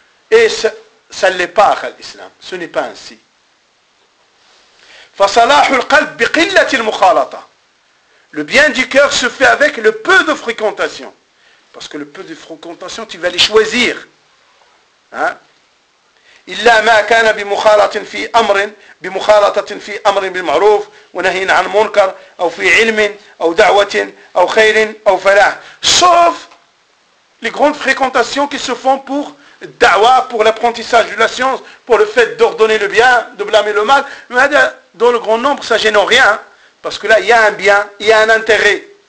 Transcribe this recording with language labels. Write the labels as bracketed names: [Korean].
[French] Et ça ne l'est pas, l'islam. Ce n'est pas ainsi. [Arabic] Fasalahul qalb biqillatil mukhalata. [French] Le bien du cœur se fait avec le peu de fréquentation. Parce que le peu de fréquentation, tu vas les choisir. [Arabic] إلا ما كان بمخالطة في أمر بمخالطة في أمر بالمعروف ونهي عن منكر أو في علم أو دعوة أو خير أو فلاح. [French] Sauf les grandes fréquentations qui se font pour dawa, pour l'apprentissage de la science, pour le fait d'ordonner le bien, de blâmer le mal. Mais dans le grand nombre, ça gêne rien, parce que là, il y a un bien, il y a un intérêt.